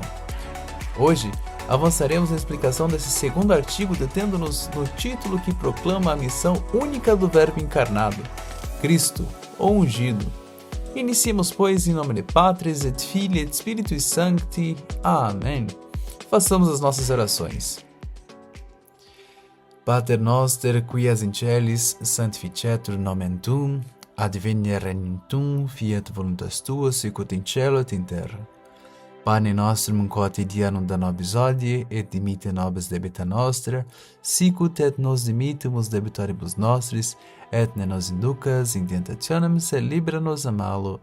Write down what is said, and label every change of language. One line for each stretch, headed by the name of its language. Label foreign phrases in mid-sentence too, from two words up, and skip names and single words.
Portuguese: Hoje, avançaremos na explicação desse segundo artigo detendo-nos no título que proclama a missão única do Verbo encarnado, Cristo, ou ungido. Iniciemos, pois, em nome de
Latin: Patris et Filii et Spiritui Sancti.
Portuguese: Amém. Façamos as nossas orações.
Latin: Pater noster, qui es in celis, sanctificetur nomen tuum, adveniat regnum tuum, fiat voluntas tua, sicut in cielo et in terra. Pane nostrum quotidianum da nobis hodie, et dimitte nobis debita nostra, sicut et nos dimittimus debitoribus nostris, et ne nos inducas in tentationem, sed libera nos a malo.